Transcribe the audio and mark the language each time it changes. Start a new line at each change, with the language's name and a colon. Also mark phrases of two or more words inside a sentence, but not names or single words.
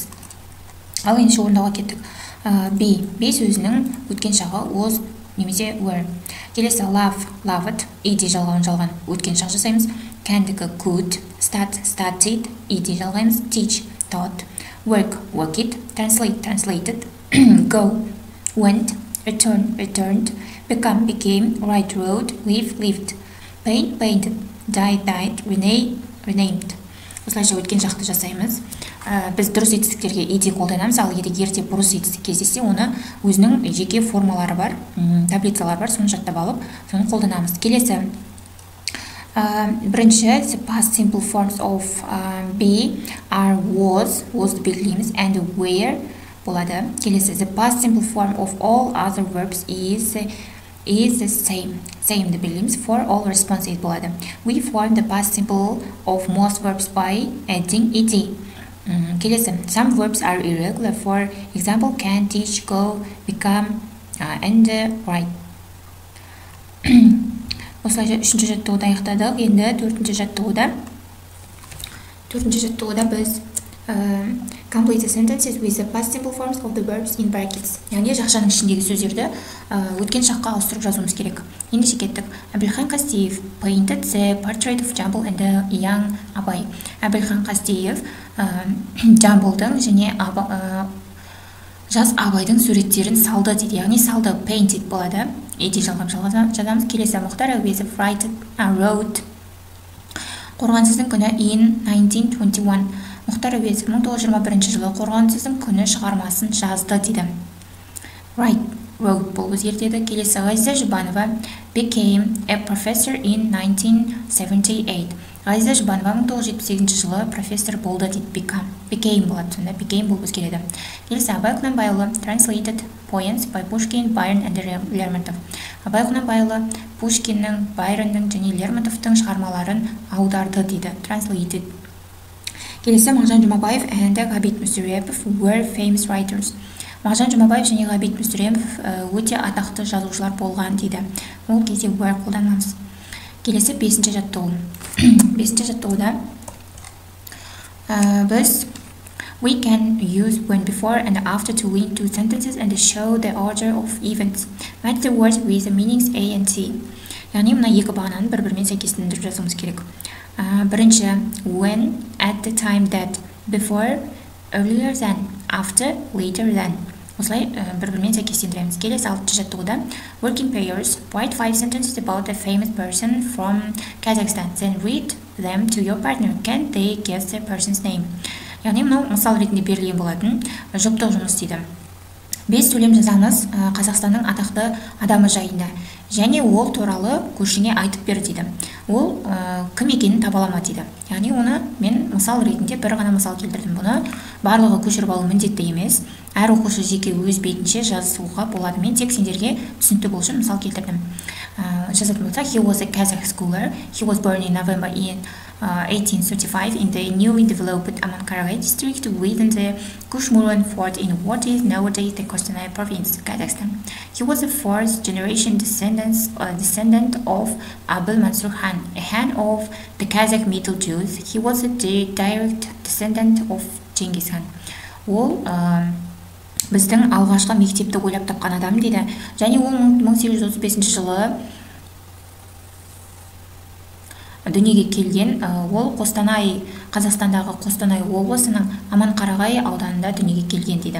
Kazakh: Ал ендеше орындауға кеттік. Be сөзінің өткен шағы was немесе were.
English: Келесі love, loved,
Kazakh: ed жалған өткен шақ жасаймыз. Кәндігі
English: could, started,
Kazakh: ed жалғаймыз.
English: Teach, taught, work, worked, translate, translated, go, went, return, returned, become, became, write, wrote, live, lived, paint, painted, die, died, renamed.
Kazakh: Осылайша өткен шақты жасаймыз. Біз дұрыс етістіктерге ed қолданамыз, ал егер ерте бұрыс етістік кездессе, оны өзінің жеке формалары бар, таблицалар бар, соны жаттап алып, соны қолданамыз. Келесі, бірінші,
English: the past simple forms of be are was белгілейміз, and were болады.
Kazakh: Келесі,
English: the past simple form of all other verbs is the same
Kazakh: ді білеміз,
English: for all response it болады. We form the past simple of most verbs by adding ed. Келесі, some verbs are irregular, for example, can, teach, go, become, and write.
Kazakh: Осылайша үшінші жаттығуды аяқтадық. Енді төртінші жаттығуда біз
English: complete the sentences with the past simple forms of the verbs in brackets.
Kazakh: Яғни жақшаның ішіндегі сөздерді өткен шаққа ауыстырып жазуымыз керек. Ендеше кеттік.
English: Әбілхан Қастеев painted the portrait of Jambul and the young Абай.
Kazakh: Әбілхан Қастеев Жамбылдың және жас Абайдың суреттерін салды дейді. Яғни салды, painted болады. Ед жалғап жазамыз.
English: Келесі, Мұхтар Әуезов wrote Қорғансыздың күні in 1921.
Kazakh: Мұхтар Әуезов 1921 жылы Қорғансыздың күні шығармасын жазды дейді.
English: Wrote
Kazakh: болып өзгертеді. Келесі,
English: Ғазиза Жұбанова became a professor in 1978.
Kazakh: Ғазиза Жұбанова 1978 жылы профессор болды дейді.
English: Became
Kazakh: болады, сонда
English: became
Kazakh: болып өзгереді. Келесі,
English: Абай Құнанбайұлы translated poems by Pushkin, Byron and Lermontov.
Kazakh: Абай Құнанбайұлы Пушкиннің, Байронның және Лермонтовтың шығармаларын аударды дейді.
English: Translated. Келесі, Мағжан Жұмабаев and Ғабит Мүсірепов were famous writers.
Kazakh: Мағжан Жұмабаев және Ғабит Мүсірепов өте атақты жазушылар болған дейді. Ол кезде were қолданамыз. Келесі, 5-ші жаттығу. 5-ші жаттығуда біз
English: we can use when before and after to link two sentences and show the order of events. Match the words with the meanings A and C.
Kazakh: Яғни мына екі бағананы бір-бірімен сәйкестендіріп жазуымыз керек. Бірінші,
English: when, at the time that, before, earlier than, after, later than.
Kazakh: Осылай бір-бірімен сәйкестендіреміз. Келесі 6-ші жаттығуда
English: working pairs, write 5 sentences about a famous person from Kazakhstan, then read them to your partner. Can they guess the person's name?
Kazakh: Яғни мынау мысал ретінде берілген болатын жұптық жұмыс дейді. 5 сөйлем жазамыз Қазақстанның атақты адамы жайында. Және ол туралы көршіңе айтып бер дейді. Ол кім екенін таба алама дейді. Яғни оны мен мысал ретінде бір ғана мысал келтірдім. Бұны барлығы көшіріп алу міндетті емес. әр оқушы жеке өз бетінше жазуға болады. Мен тек сендерге түсінікті болу үшін мысал келтірдім. Жазатын болсақ,
English: he was a Kazakh scholar. He was born in November in 1835 in the newly developed Amankaray district within the Kushmuran fort in what is nowadays the Kostanay province, Kazakhstan. He was a fourth generation descendant of Abul Mansur Khan, a Khan of the Kazakh Middle Jews. He was a direct descendant of Genghis Khan.
Kazakh: Ол біздің алғашқы мектепті ойлап тапқан адам дейді. Және ол 1835 жылы дүниеге келген. Ол Қостанай, Қазақстандағы Қостанай облысының Аманқарағай ауданында дүниеге келген дейді.